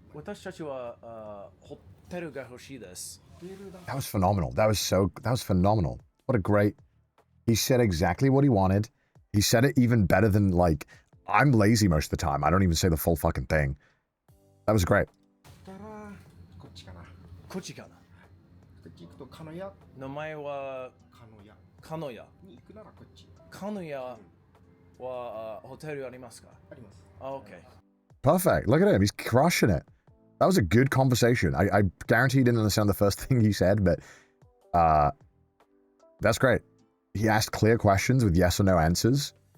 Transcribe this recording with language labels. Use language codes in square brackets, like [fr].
[ja] 私たちはホテルが欲しいです. [en] That was phenomenal. That was phenomenal. What a great... He said exactly what he wanted. He said it even better than, like, I'm lazy most of the time. I don't even say the full fucking thing. That was great. [ja] だったらこっちかなこっちかな? こっち行くと鹿屋名前は鹿屋鹿屋に行くならこっち鹿屋はホテルありますか? あります [en] Okay. Perfect. Look at him. He's crushing it. That was a good conversation. I guarantee he didn't understand the first thing he said, but that's great. He asked clear questions with yes or no answers.